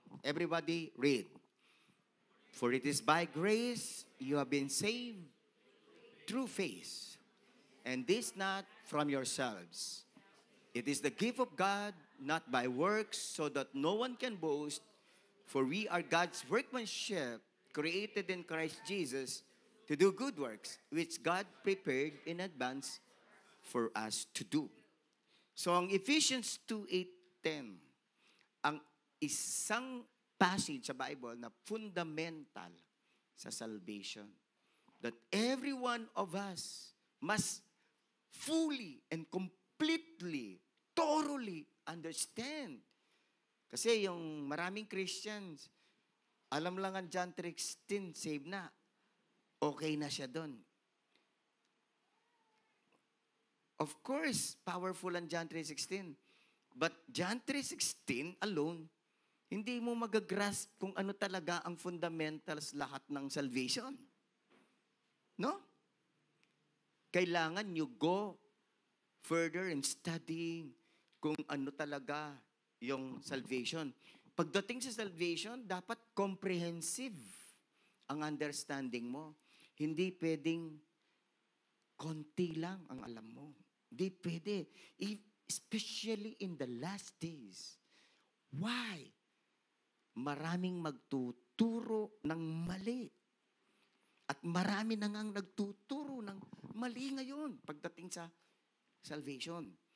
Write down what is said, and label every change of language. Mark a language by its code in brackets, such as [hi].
[en] Everybody read. For it is by grace you have been saved through faith, and this not from yourselves. It is the gift of God, not by works, so that no one can boast. For we are God's workmanship, created in Christ Jesus, to do good works, which God prepared in advance for us to do. [tl] So ang Ephesians 2:8-10, ang isang passage sa Bible na fundamental sa salvation. [en] That every one of us must fully and completely, thoroughly understand. [tl] Kasi yung maraming Christians, alam lang ang John 3:16, save na. Okay na siya doon. [en] Of course, [tl] powerful ang John 3:16. [en] But John 3:16 alone, [tl] hindi mo magagrasp kung ano talaga ang fundamentals lahat ng salvation. No? Kailangan [en] you go further in studying [tl] kung ano talaga yung salvation. Pagdating sa salvation, dapat comprehensive ang understanding mo. Hindi pwedeng konti lang ang alam mo. Hindi pwede. [en] Especially in the last days. Why? [tl] Maraming magtuturo ng mali. At marami na ngang nagtuturo ng mali ngayon pagdating sa salvation.